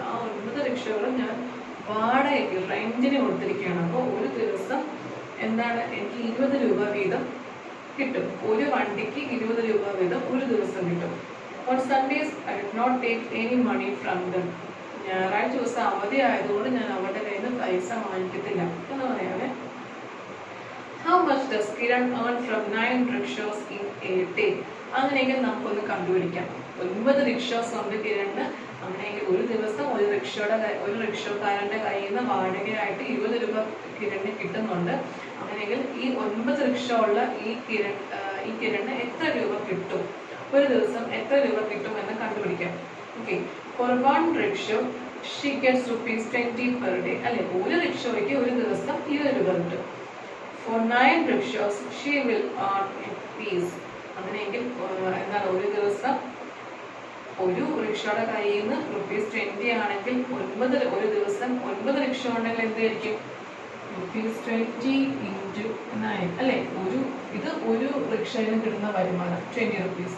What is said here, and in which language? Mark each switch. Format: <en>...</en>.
<ml>ആ 9 റിക്ഷകളും ഞാൻ വാടകയ്ക്ക് റെന്റിന് കൊടുത്തിരിക്കുകയാണ്. അപ്പോൾ ഒരു ദിവസം എന്താണ് എനിക്ക് 20 രൂപ വീതം കിട്ടും. ഒരു വണ്ടിക്ക് 20 രൂപ വീതം ഒരു ദിവസം കിട്ടും.</ml> <en>On Sundays I did not take any money from them.</en> <ml>ഞായറാഴ്ച ദിവസം അവധി ആയതുകൊണ്ട് ഞാൻ അവരുടെ കയ്യിൽ നിന്ന് പൈസ വാങ്ങിക്കത്തില്ല എന്ന് പറയാമേ.</ml> <en>How much does Kiran earn from 9 rickshaws in a day?</en> <ml>അങ്ങനെയെങ്കിൽ നമുക്കൊന്ന് കണ്ടുപിടിക്കാം. 9 റിക്ഷാസ് ഉണ്ട് കിരണിന്. അങ്ങനെയെങ്കിൽ ഒരു ദിവസം ഒരു റിക്ഷക്കാരന്റെ കയ്യിൽ നിന്ന് വാടകയായിട്ട് 20 രൂപ കിരണിന് കിട്ടുന്നുണ്ട്. അങ്ങനെയെങ്കിൽ ഈ 9 റിക്ഷ ഉള്ള ഈ കിരണിന് എത്ര രൂപ കിട്ടും, ഒരു ദിവസം എത്ര രൂപ കിട്ടും എന്ന് കണ്ടുപിടിക്കാം.</ml> <en>Okay, for 1 rickshaw she gets rupees 20 per day.</en> <ml>അല്ലെ, ഒരു റിക്ഷയ്ക്ക് ഒരു ദിവസം 20 രൂപ കിട്ടും.</ml> <en>For 9 rickshaws she will earn rupees.</en> <ml>അങ്ങനെയെങ്കിൽ എന്താണ് ഒരു ദിവസം ഒരു റിക്ഷയുടെ കയ്യിൽ നിന്ന് ₹20 ആണെങ്കിൽ ഒരു ദിവസം 9 റിക്ഷ ഉണ്ടെങ്കിൽ എന്തായിരിക്കും? ₹20 × 9 അല്ലെ, ഇത് ഒരു റിക്ഷയിൽ നിന്ന് കിട്ടുന്ന വരുമാനം 20 rupees.</ml>